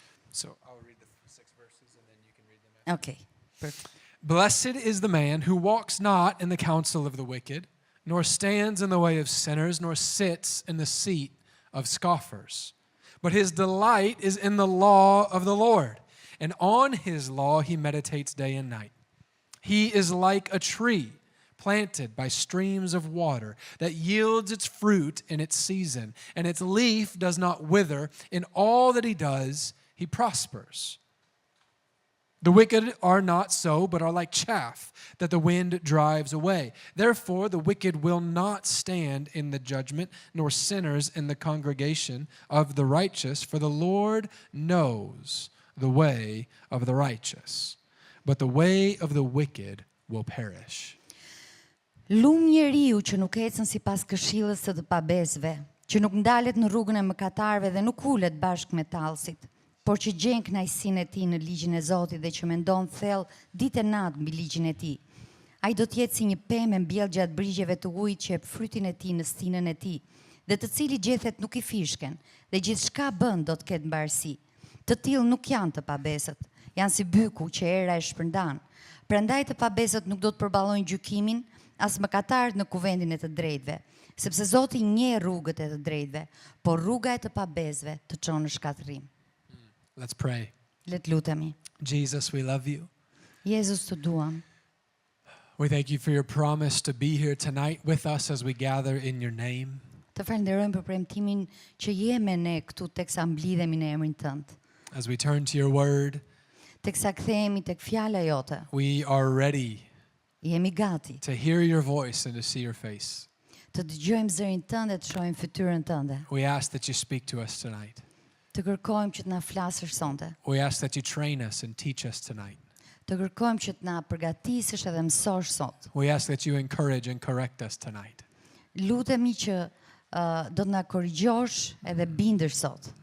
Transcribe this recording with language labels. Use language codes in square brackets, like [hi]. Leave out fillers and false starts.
[en] So I'll read the 6 verses and then you can read them. Okej. Perfect. Blessed is the man who walks not in the counsel of the wicked, nor stands in the way of sinners, nor sits in the seat of scoffers. But his delight is in the law of the Lord, and on his law he meditates day and night. He is like a tree planted by streams of water that yields its fruit in its season, and its leaf does not wither. In all that he does, he prospers. The wicked are not so, but are like chaff that the wind drives away. Therefore, the wicked will not stand in the judgment, nor sinners in the congregation of the righteous. For the Lord knows the way of the righteous, but the way of the wicked will perish. [sq] Lum njeriu që nuk ecën sipas këshillës së të pabesve, që nuk ndalet në rrugën e mëkatarëve dhe nuk ulet bashkë me tallësit, por që gjen kënaqësinë e tij në ligjin e Zotit dhe që mendon thellë ditë e natë mbi ligjin e tij. Ai do të jetë si një pemë mbjell gjatë brigjeve të ujit që jep frytin e tij në stinën e tij, dhe të cili gjethet nuk i fishken, dhe gjithçka bën do të ketë mbarësi. Të tillë nuk janë të pabesët, janë si byku që era e shpërndan. Prandaj të pabesët nuk do të përballojnë gjykimin, as mëkatarët në kuvendin e të drejtëve, sepse Zoti njeh rrugët e të drejtëve, por rruga e të pabesëve të çon në shkatërrim. [en] Let's pray. [sq] Le të lutemi. [en] Jesus, we love you. [sq] Jezus, të duam. [en] We thank you for your promise to be here tonight with us as we gather in your name. [sq] Të falenderojmë për premtimin që je me ne këtu teksa mblidhemi në emrin tënd. [en] As we turn to your word, [sq] Teksa kthehemi tek fjala jote, [en] we are ready [sq] jemi gati [en] to hear your voice and to see your face. [sq] të dëgjojmë zërin tënd dhe të shohim fytyrën tënde. [en] We ask that you speak to us tonight. [sq] Të kërkojmë që të na flasësh sonte. [en] We ask that you train us and teach us tonight. [sq] Të kërkojmë që të na përgatisësh edhe mësosh sot. [en] We ask that you encourage and correct us tonight. [sq] Lutemi që do të na korrigjosh edhe bindesh sot